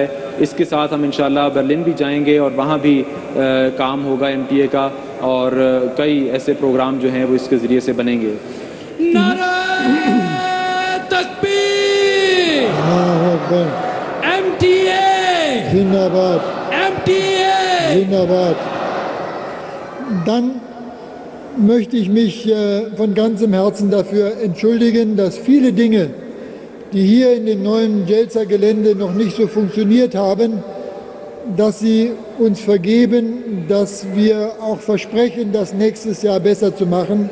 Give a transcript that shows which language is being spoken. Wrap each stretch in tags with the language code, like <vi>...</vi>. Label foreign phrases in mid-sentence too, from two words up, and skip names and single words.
<ur>اس کے ساتھ ہم ان شاء اللہ برلن بھی جائیں گے اور وہاں بھی کام ہوگا MTA کا، اور کئی ایسے پروگرام جو ہیں وہ اس کے ذریعے سے بنیں گے. نعرہ تکبیر، MTA Zindabad. MTA Zindabad.</ur> <de>Dann möchte ich mich von ganzem Herzen dafür entschuldigen, dass viele Dinge, die hier in dem neuen Jelza-Gelände noch nicht so funktioniert haben, dass Sie uns vergeben, dass wir auch versprechen, das nächstes Jahr besser zu machen.</de>